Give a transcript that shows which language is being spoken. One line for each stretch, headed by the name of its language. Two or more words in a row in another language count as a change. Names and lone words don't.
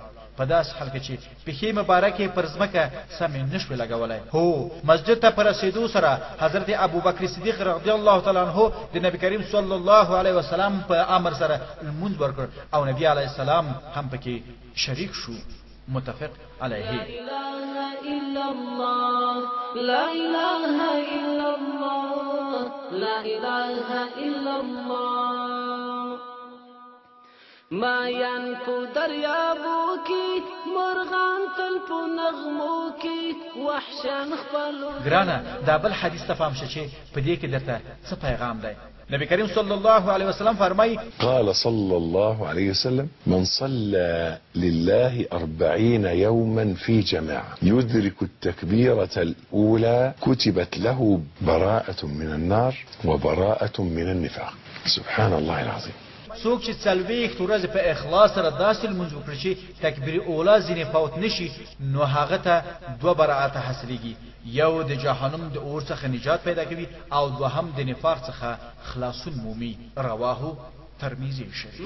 Pashto: په داس حال کې چې پښې مبارکې پر ځمکه سمې نشوې لګولی. هو مسجد ته په رسېدو سره حضرت ابوبکر صدیق
Arabic: رضی الله تعالی عنه
Pashto: د نبی کریم
Arabic: صلی الله علیه وسلم
Pashto: په امر سره لمونځ ورکړ او نبی
Arabic: علیه السلام
Pashto: هم پکې شریک شو.
Arabic: متفق علیه. لا اله الا الله. لا اله الا الله. لا اله الا الله.
Pashto: مایان کو دریابو کی مرغان تل په نغمو کی وحشان خپلو. ګرانه دا بل حدیث ته فهم شه چې په دې کې درته څه پیغام دی. نبی کریم
Arabic: صلی الله علیه وسلم
Pashto: فرمای:
Arabic: قال صلى الله عليه وسلم: من صلى لله 40 يوما في جماعة يدرك التكبيرة الأولى كتبت له براءة من النار وبراءة من النفاق. سبحان الله العظيم.
Pashto: څوک چې څلوېښت ورځې په اخلاص سره داسې لمونځ وکړي چې تکبیر اوله ځینې فوت نشي، نو هغه ته دوه براءته حاصلېږي. یو د جهنم د اور څخه نجات پیدا کوي او دوهم د نفاق څخه خلاصون مومي.
Arabic: رواه ترمذی شریف.